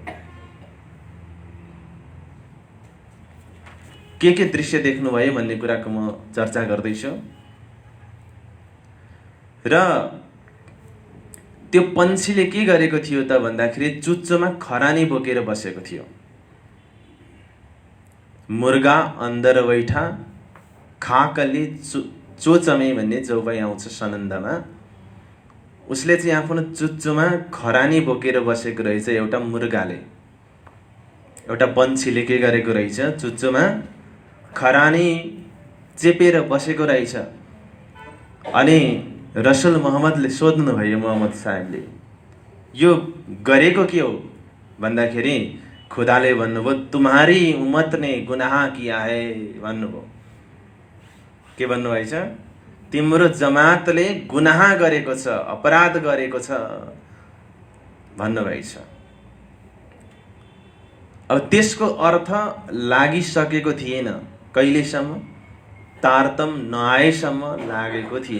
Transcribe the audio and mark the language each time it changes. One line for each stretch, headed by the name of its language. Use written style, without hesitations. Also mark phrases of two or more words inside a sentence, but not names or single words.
Nepali: के दृश्य देख्नुभयो भन्ने कुराको म चर्चा गर्दैछु। र त्यो पंक्षीले के गरेको थियो त भन्दाखेरि चुच्चोमा खरानी बोकेर बसेको थियो।
Hindi: मुर्गा अन्दर बैठा खाकली चोचमे
Nepali: भन्ने चौपाई आउँछ सनन्दमा। उसले चाहिँ आफ्नो चुच्चोमा खरानी बोकेर बसेको रहेछ। एउटा मुर्गाले, एउटा पंक्षीले के गरेको रहेछ? चुच्चोमा खरानी चेपेर बसेको रहेछ। अनि रसुल मोहम्मदले सोध्नुभयो मोहम्मद साहबले, यो गरेको के हो भन्दाखेरि खुदाले भन्नुभयो
Hindi: तुम्हारी उम्मत ने गुनाह किया है
Nepali: भन्नुभयो। के भन्नुभएछ? तिम्रो जमातले गुनाह गरेको छ, अपराध गरेको छ भन्नुभएछ। अब त्यसको अर्थ लागिसकेको थिएन कहिलेसम्म, तारतम नआएसम्म लागेको थिएन।